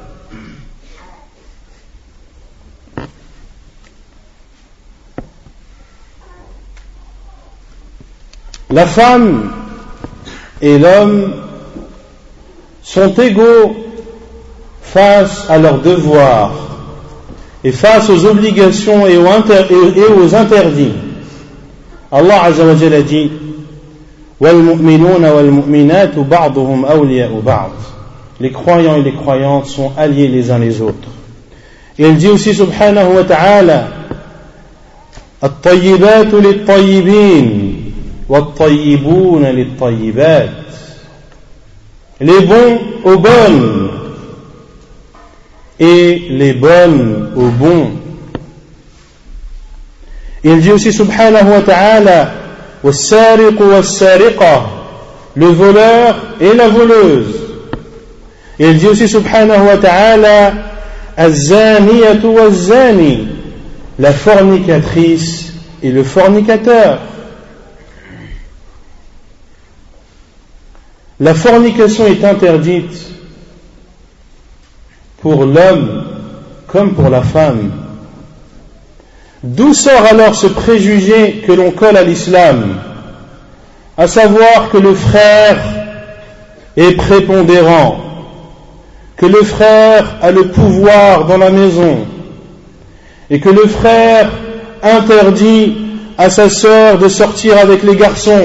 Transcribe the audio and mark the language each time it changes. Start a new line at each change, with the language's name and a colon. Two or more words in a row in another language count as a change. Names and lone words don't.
French: La femme et l'homme sont égaux face à leurs devoirs et face aux obligations et aux interdits. Allah
Arabic: عز وجل
French: dit:
Arabic: والمؤمنون والمؤمنات بعضهم أولياء بعض.
French: Les croyants et les croyantes sont alliés les uns les autres. Et il dit aussi
Arabic: سبحانه وتعالى: الطيبات للطيبين والطيبون للطيبات.
French: Les bons aux bonnes et les bonnes aux bons. Il dit aussi
Arabic: سبحانه وتعالى: والسارق والسارقة,
French: le voleur et la voleuse. Et il dit aussi
Arabic: سبحانه وتعالى, الزانية والزاني,
French: la fornicatrice et le fornicateur. La fornication est interdite pour l'homme comme pour la femme. D'où sort alors ce préjugé que l'on colle à l'islam, à savoir que le frère est prépondérant, que le frère a le pouvoir dans la maison, et que le frère interdit à sa sœur de sortir avec les garçons.